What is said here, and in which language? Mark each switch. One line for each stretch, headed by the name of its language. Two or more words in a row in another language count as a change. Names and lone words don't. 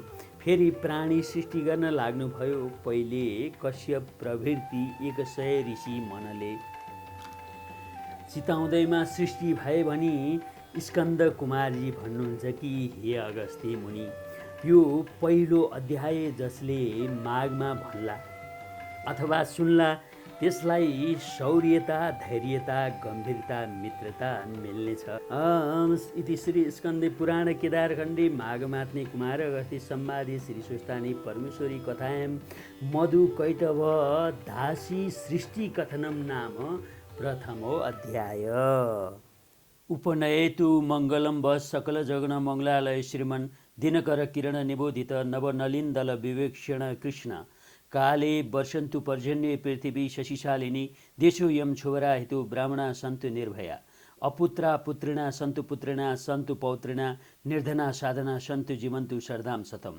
Nepali: फेरि प्राणी सृष्टि गर्न लाग्नुभयो। पहिले कश्यप प्रभृति 100 ऋषि मनले चिताउँदैमा सृष्टि भए भनी स्कन्द कुमारजी भन्नुहुन्छ कि हे अगस्त्य मुनि, यो पहिलो अध्याय जसले माघमा भन्ला अथवा सुन्ला त्यसलाई शौर्यता, धैर्यता, गम्भीरता, मित्रता मिल्नेछ।
Sanskrit: इति श्री स्कन्दे पुराण केदारखण्डे माघमात्ने कुमार अगस्त्य सम्वादे श्री स्वस्थानी परमेश्वरी कथायां मधु कैटभ दासी सृष्टि कथनम नाम प्रथमो अध्याय। उपनयेतु मङ्गलं बस सकल जगन मङ्गलालय श्रीमन् दिनकर किरण निबोधित नवनलिन्दल विवेक्षण कृष्ण काले वर्षन्तु पर्जन्ये पृथिवी शशिशालिनी देशोऽयं क्षुवरा हेतु ब्राह्मणा सन्तु निर्भया अपुत्रा पुत्रिणा सन्तु पुत्रिणा सन्तु पौत्रिणा निर्धना साधना सन्तु जीवन्तु शरदां शतम्।